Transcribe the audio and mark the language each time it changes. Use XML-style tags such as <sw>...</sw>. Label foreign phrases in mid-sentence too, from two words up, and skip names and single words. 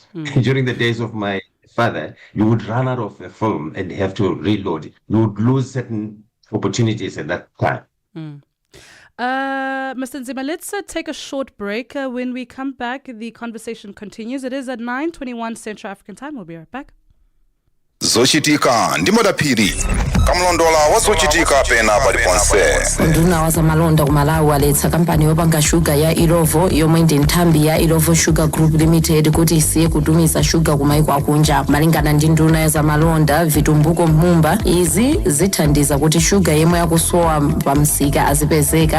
<en>During the days of my father, you would run out of a film and have to reload it. You would lose certain opportunities at that time. Mr. Nzima, let's take a short break. When we come back, the conversation continues. It is at 9:21 Central African Time. We'll be right back.</en> <ny>zochitika ndi madaphiri kamlondola wa zochitika pena paliponse. nduna wa zamalonda ku Malawi waletsa kampani yopanga shuga ya Irovo yomwe ndi nthambi ya Irovo Sugar Group Limited kuti isiye kutumiza shuga ku maiko akunja. Malingana ndi nduna ya zamalonda Vitumbuko Mhumba, izi zithandiza kuti shuga yemwe yakusowa pa msika azipezeka.</ny>